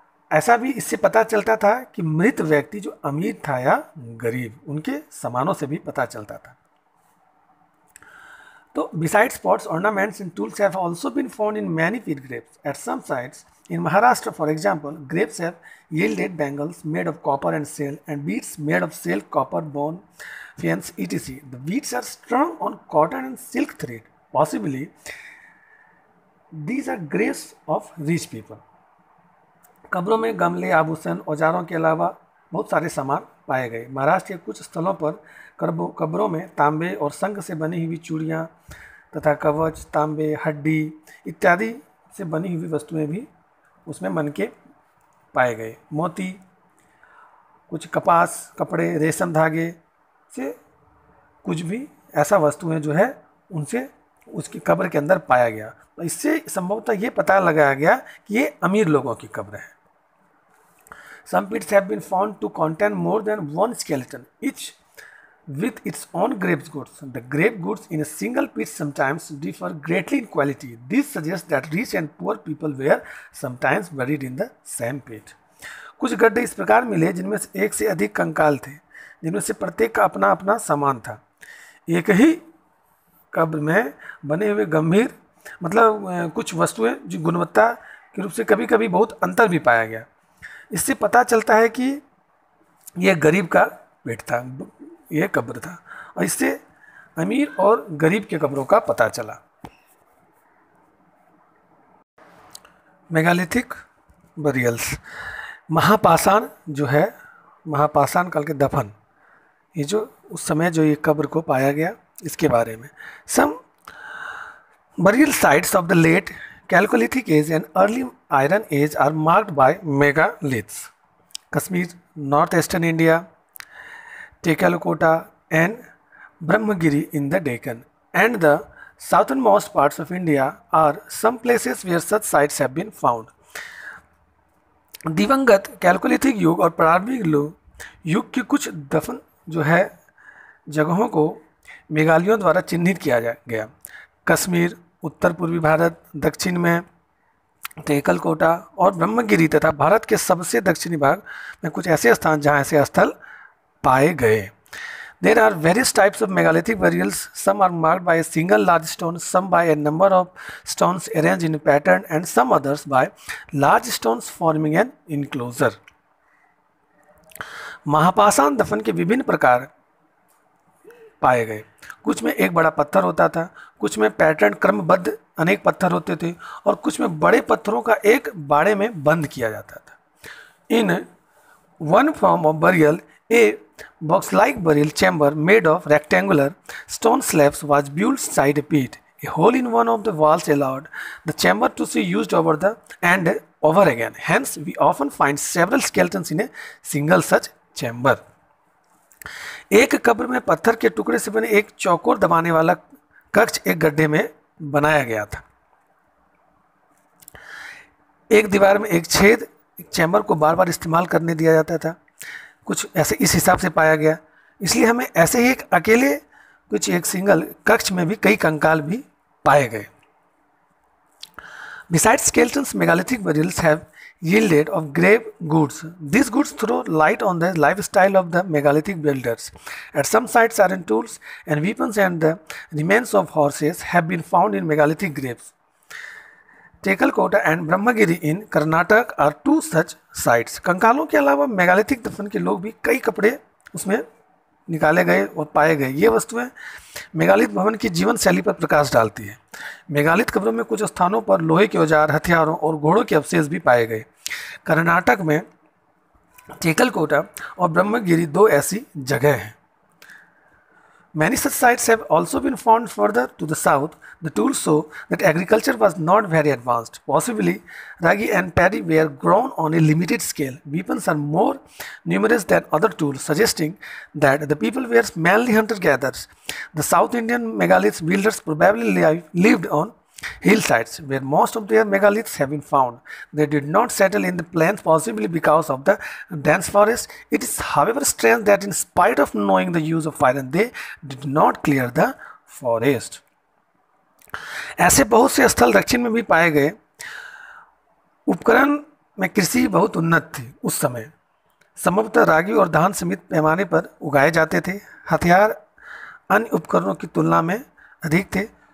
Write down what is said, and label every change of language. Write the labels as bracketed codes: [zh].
[hi] ऐसा भी इससे पता चलता था कि मृत व्यक्ति जो अमीर था या गरीब, उनके सामानों से भी पता चलता था। [en] So, besides pots, ornaments and tools have also been found in many pit graves. At some sites, in Maharashtra, for example, graves have yielded bangles made of copper and shell and beads made of shell, copper, bone, faience, etc. The beads are strung on cotton and silk thread. Possibly, these are graves of rich people. [hi] कब्रों में गमले, आभूषण, औजारों के अलावा बहुत सारे सामान पाए गए। महाराष्ट्र के कुछ स्थलों पर कब्रों में तांबे और शंख से बनी हुई चूड़ियाँ तथा कवच, तांबे, हड्डी इत्यादि से बनी हुई वस्तुएं भी उसमें मन के पाए गए। मोती, कुछ कपास, कपड़े, रेशम धागे से कुछ भी ऐसा वस्तुएं जो है उनसे उसकी कब्र के अंदर पाया गया। तो इससे संभवतः ये पता लगाया गया कि ये अमीर लोगों की कब्र है। [en] Some pits have been found to contain more than one skeleton, each with its own grave goods. The grave goods in a single pit sometimes differ greatly in quality. This suggests that rich and poor people were sometimes buried in the same pit. [hi] कुछ गड्ढे इस प्रकार मिले जिनमें से एक से अधिक कंकाल थे, जिनमें से प्रत्येक का अपना अपना सामान था। एक ही कब्र में बने हुए गंभीर कुछ वस्तुएं जो गुणवत्ता के रूप से कभी कभी बहुत अंतर भी पाया गया। इससे पता चलता है कि यह गरीब का पेट था, यह कब्र था, और इससे अमीर और गरीब के कब्रों का पता चला। मेगालिथिक बरियल्स, महापाषाण जो है, महापाषाण काल के दफन, ये जो उस समय जो ये कब्र को पाया गया इसके बारे में। [en] Some burial sites of the late Chalcolithic age and early Iron Age are marked by megaliths. Kashmir, northeastern India, Tekalokota and Brahmagiri in the Deccan, and the southernmost parts of India are some places where such sites have been found. [hi] दिवंगत chalcolithic युग और प्रारंभिक युग की कुछ दफन जो है जगहों को मेघालयों द्वारा चिन्हित किया गया। कश्मीर, उत्तर पूर्वी भारत, दक्षिण में तेकलकोटा और ब्रह्मगिरी तथा भारत के सबसे दक्षिणी भाग में कुछ ऐसे स्थान जहां ऐसे स्थल पाए गए। [en] There are various types of megalithic burials. Some are marked by a single large stone, some by a number of stones arranged in a pattern, and some others by large stones forming an enclosure. [hi] महापाषाण दफन के विभिन्न प्रकार पाए गए। कुछ में एक बड़ा पत्थर होता था, कुछ में पैटर्न क्रमबद्ध अनेक पत्थर होते थे, और कुछ में बड़े पत्थरों का एक बाड़े में बंद किया जाता था। [en] In one form of burial, a box-like burial chamber made of rectangular stone slabs was built side a pit. A hole in one of the walls allowed the chamber to be used and over again. Hence, we often find several skeletons in a single such chamber. [hi] एक कब्र में पत्थर के टुकड़े से बने एक चौकोर दबाने वाला कक्ष एक गड्ढे में बनाया गया था। एक दीवार में एक छेद, एक चैम्बर को बार बार इस्तेमाल करने दिया जाता था। कुछ ऐसे इस हिसाब से पाया गया, इसलिए हमें ऐसे ही एक अकेले कुछ एक सिंगल कक्ष में भी कई कंकाल भी पाए गए। [en] Besides skeletons, megalithic burials have yielded of grave goods. These goods throw light on the lifestyle of the megalithic builders. At some sites, iron tools and weapons and the remains of horses have been found in megalithic graves. Tekalkota and Brahmagiri in Karnataka are two such sites. [hi] कंकालों के अलावा megalithic दफन के लोग भी कई कपड़े उसमें निकाले गए और पाए गए। ये वस्तुएं मेगालिथ भवन की जीवन शैली पर प्रकाश डालती है। मेगालिथ कब्रों में कुछ स्थानों पर लोहे के औजार, हथियारों और घोड़ों के अवशेष भी पाए गए। कर्नाटक में टेकलकोटा और ब्रह्मगिरी दो ऐसी जगह हैं। [en] Many such sites have also been found further to the south. The tools show that agriculture was not very advanced. Possibly, ragi and paddy were grown on a limited scale. Weapons are more numerous than other tools, suggesting that the people were mainly hunter-gatherers. The South Indian megalith builders probably lived on hillsides where most of their megaliths have been found. They did not settle in the plains, possibly because of the dense forest. It is, however, strange that in spite of knowing the use of iron, they did not clear the forest. [hi] ऐसे बहुत से स्थल दक्षिण में भी पाए गए। उपकरण में कृषि बहुत उन्नत थी उस समय। संभवतः रागी और धान सीमित पैमाने पर उगाए जाते थे। हथियार अन्य उपकरणों की तुलना में अधिक थे।